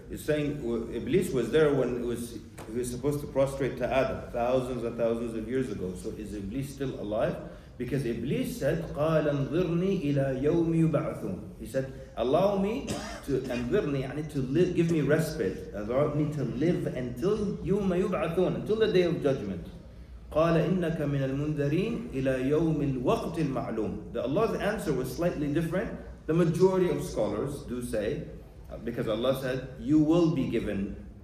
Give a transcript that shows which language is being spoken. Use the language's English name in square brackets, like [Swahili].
[English] He's saying Iblis was there when he was supposed to prostrate to Adam thousands and thousands of years ago. So is Iblis still alive? [Arabic] Because Iblis said, قَالَ انظِرْنِي إِلَى يَوْمِ يُبْعَثُونَ. [English] He said, allow me to live, give me respite, allow me to live until يَوْمَ يُبْعَثُونَ, until the day of judgment. [Arabic] قَالَ إِنَّكَ مِنَ الْمُنذَرِينَ إِلَى يَوْمِ الْوَقْتِ الْمَعْلُومِ. [English] Allah's answer was slightly different. The majority of scholars do say, because Allah said, you will be given